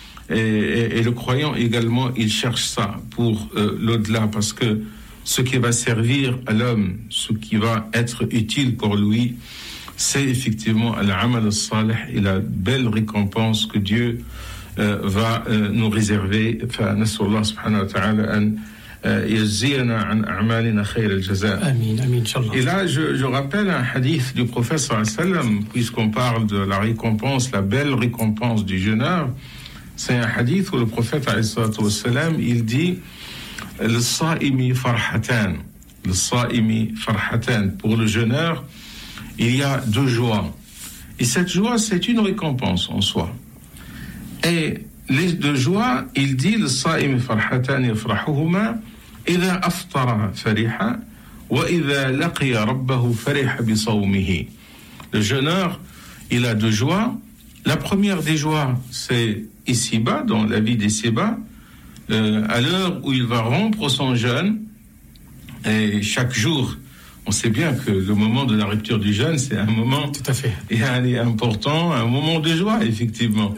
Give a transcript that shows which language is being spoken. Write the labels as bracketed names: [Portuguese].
[French] Et le croyant également, il cherche ça pour l'au-delà, parce que ce qui va servir à l'homme, ce qui va être utile pour lui, c'est effectivement l'amal salih et la belle récompense que Dieu va nous réserver. Enfin, [Arabic] nasallahu subhanahu wa ta'ala an يجزينا عن أعمالنا خير الجزاء. آمين آمين إن شاء الله. [French] Et là, je rappelle un hadith du prophète sallallahu alayhi wa sallam, puisqu'on parle de la récompense, la belle récompense du jeûneur. C'est un hadith où le prophète sallallahu alayhi wa sallam, il dit [Arabic] الصائمي فرحتان. الصائمي فرحتان. [French] Pour le jeûneur, il y a deux joies. Et cette joie, c'est une récompense en soi. Et les deux joies, il dit [Arabic] الصائمي فرحتان يفرحهما إذا أفطر فرحا وإذا لقي ربه فرح بصومه. [French] Le jeûneur, il a deux joies. La première des joies, c'est ici-bas, dans la vie d'ici-bas, à l'heure où il va rompre son jeûne. Et chaque jour, on sait bien que le moment de la rupture du jeûne, c'est un moment tout à fait important, un moment de joie, effectivement.